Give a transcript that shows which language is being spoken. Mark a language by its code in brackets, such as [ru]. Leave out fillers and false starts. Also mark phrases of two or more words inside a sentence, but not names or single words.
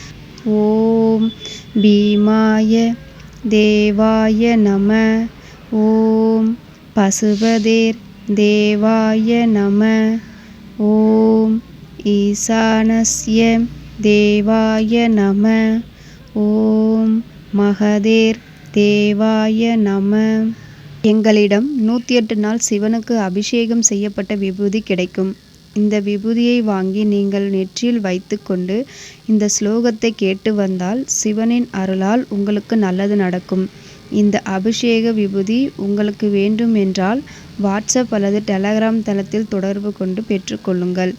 [sa] ॐ भीमाय देवाय नमः। ॐ पशुपतेर्देवाय नमः। ॐ ईशानस्य देवाय नमः। ॐ महदेर्देवाय देवाय नम. [ta] எங்களிடம் 108 நாள் சிவனுக்கு அபிஷேகம் செய்யப்பட்ட விபூதி கிடைக்கும். இந்த விபூதியை வாங்கி நீங்கள் நெற்றியில் வைத்துக்கொண்டு இந்த ஸ்லோகத்தை கேட்டு வந்தால் சிவனின் அருளால் உங்களுக்கு நல்லது நடக்கும். இந்த அபிஷேக விபூதி உங்களுக்கு வேண்டும் என்றால் வாட்ஸ்அப் அல்லது டெலகிராம் தளத்தில் தொடர்பு கொண்டு பெற்றுக்கொள்ளுங்கள்.